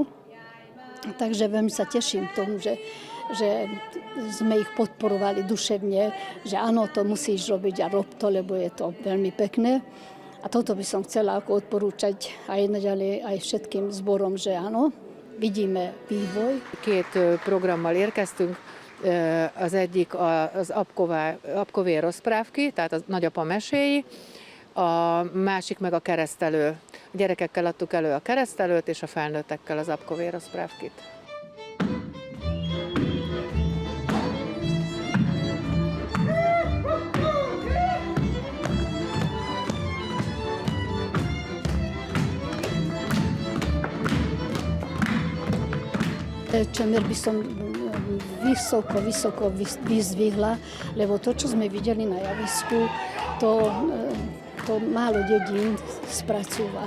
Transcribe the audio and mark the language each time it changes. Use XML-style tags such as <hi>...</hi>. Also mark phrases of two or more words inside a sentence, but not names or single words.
<sk>Takže veľmi sa teším tomu, že sme ich podporovali duševne, že áno, to musíš robiť a rob to, lebo je to veľmi pekné. A toto by som chcela ako odporúčať aj naďalej aj všetkým zborom, že áno, vidíme vývoj.</sk> <hu>Két programmal érkeztünk, az egyik az</hu> <sk>apkové rozprávky,</sk> <hu>tehát a nagyapa meséi, a másik meg a keresztelő. A gyerekekkel adtuk elő a keresztelőt, és a felnőttekkel az</hu> <sk>apkové rozprávkit. Čemer by som vysoko vyzdvihla, lebo to, čo sme videli na javisku, to málo dedín spracúva.</sk>